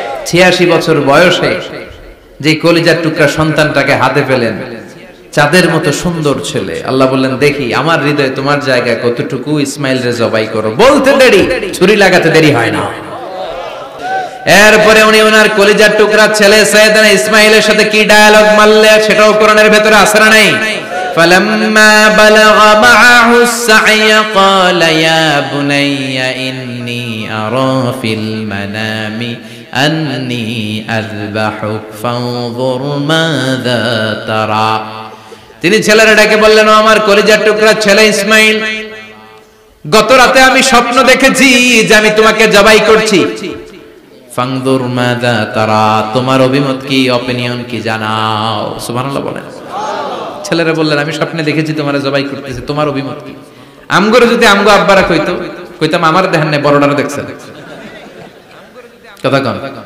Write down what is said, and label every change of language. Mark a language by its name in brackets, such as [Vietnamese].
[Bangla] 86 বছর বয়সে যে কলিজার টুকরা সন্তানটাকে হাতে পেলেন, চাঁদের মতো সুন্দর ছেলে। আল্লাহ বললেন, দেখি আমার হৃদয়ে তোমার জায়গা কতটুকু, ইসমাইল রে জবাই করো। বলতে দেরি, ছুরি লাগাতে দেরি হয় না। এরপরে উনি ওনার কলিজার টুকরা ছেলে সাইয়েদনা ইসমাইলের সাথে কি ডায়ালগ মারলে সেটাও কোরআনের ভেতরে আছে না নাই? [Arabic] فلما بلغ معه السعي قال يا بني إني أرى في المنام أني أذبحك فانظر ماذا ترى। [Bangla] তিনি ছেলের ডাকে বললেন, ও আমার কলিজার টুকরা ছেলে ইসমাইল, গত রাতে আমি স্বপ্ন দেখেছি যে আমি তোমাকে জবাই করছি। ফানজুর মাযা তারা, তোমার অভিমত কি, অপিনিয়ন কি জানাও। সুবহানাল্লাহ বলেন। ছেলেরা বললেন, আমি স্বপ্নে দেখেছি তোমারে জবাই করতেছি, তোমার অভিমত কি? আমগরে যদি আমগো আব্বারা কইতো, কইতাম আমার দেখেন না, বড়ডারে দেখছেন। কথা কন।